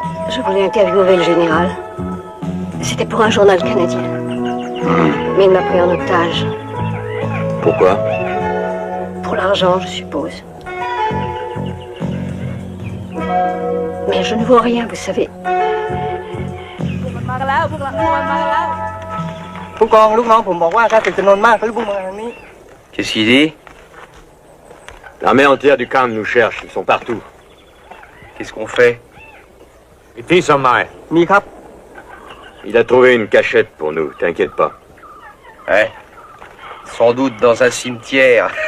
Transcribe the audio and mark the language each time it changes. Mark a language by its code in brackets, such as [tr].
[fr] Je voulais interviewer le général. C'était pour un journal canadien. Mais il m'a pris en otage. Pourquoi? Pour l'argent, je suppose. Mais je ne vois rien, vous savez. [th] มากันแล้วพวกเรามากันแล้วผู้กองลูกน้องผมบอกว่าถ้าเป็นจำนวนมากเขาจะพุ่งมาทางนี้ [fr] Qu'est-ce qu'il dit? L'armée entière du camp nous cherche, ils sont partout. Qu'est-ce qu'on fait? Ici, Sommeil. [th] มีครับ [fr] Il a trouvé une cachette pour nous, t'inquiète pas. Ouais. Sans doute dans un cimetière.